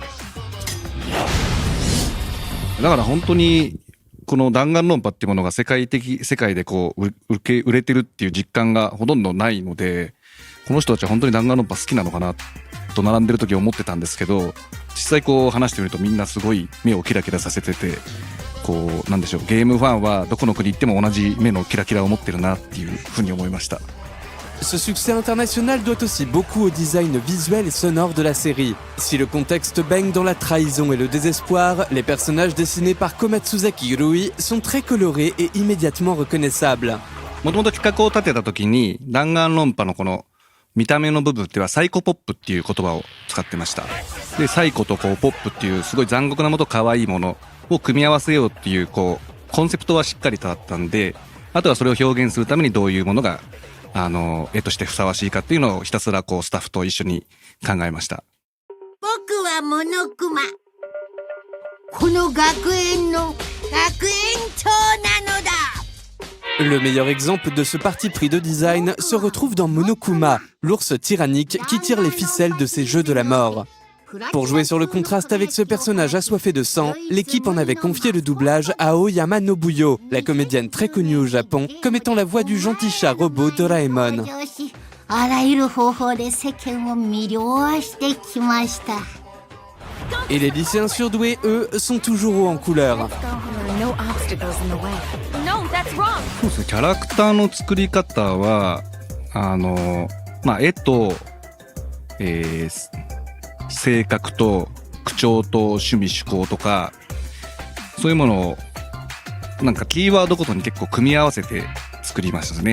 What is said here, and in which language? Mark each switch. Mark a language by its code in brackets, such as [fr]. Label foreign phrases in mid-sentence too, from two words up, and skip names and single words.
[ja] だから本当にこの弾丸論破っていうものが世界で売れてるっていう実感がほとんどないので、この人たちは本当に弾丸論破好きなのかなと並んでる時思ってたんですけど、実際話してみるとみんなすごい目をキラキラさせてて、なんでしょう、ゲームファンはどこの国行っても同じ目のキラキラを持ってるなっていうふうに思いました。 [fr] Ce succès international doit aussi beaucoup au design visuel et sonore de la série. Si le contexte baigne dans la trahison et le désespoir, les personnages dessinés par Komatsuzaki Hiroi sont très colorés et immédiatement reconnaissables. [ja] もともと企画を立てた時に弾丸論破のこの見た目の部分ではサイコポップっていう言葉を使ってました。で、サイコとポップっていうすごい残酷なものと可愛いものを組み合わせようっていうコンセプトはしっかりとあったんで、あとはそれを表現するためにどういうものが絵としてふさわしいかっていうのをひたすらスタッフと一緒に考えました。僕はモノクマ。この学園の学園長なのだ。 [fr] Le meilleur exemple de ce parti pris de design se retrouve dans Monokuma, l'ours tyrannique qui tire les ficelles de ces jeux de la mort. Pour jouer sur le contraste avec ce personnage assoiffé de sang, l'équipe en avait confié le doublage à Aoyama Nobuyo, la comédienne très connue au Japon, comme étant la voix du gentil chat robot Doraemon. [ja] あらゆる方法で世間を魅了してきました。 [fr] Et les lycéens surdoués, eux, sont toujours hauts en couleur. [ja] そうですね、キャラクターの作り方は絵と、性格と口調と趣味趣向とかそういうものをなんかキーワードごとに結構組み合わせて作りましたね。